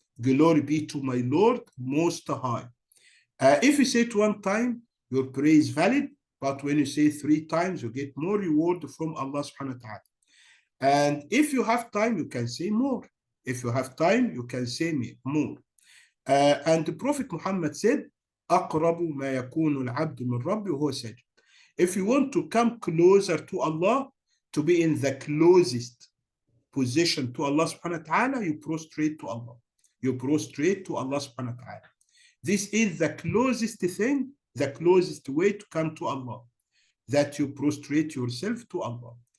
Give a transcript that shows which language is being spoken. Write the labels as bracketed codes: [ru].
[en] Glory be to my Lord Most High. If you say it 1 time, your prayer is valid. But when you say 3 times, you get more reward from Allah subhanahu wa ta'ala. And if you have time, you can say more. If you have time, you can say more. And the Prophet Muhammad said, [ar] أقرب ما يكون العبد من ربه وهو ساجد. [en] If you want to come closer to Allah, to be in the closest position to Allah subhanahu wa ta'ala, you prostrate to Allah. You prostrate to Allah subhanahu wa ta'ala. This is the closest thing, the closest way to come to Allah, that you prostrate yourself to Allah.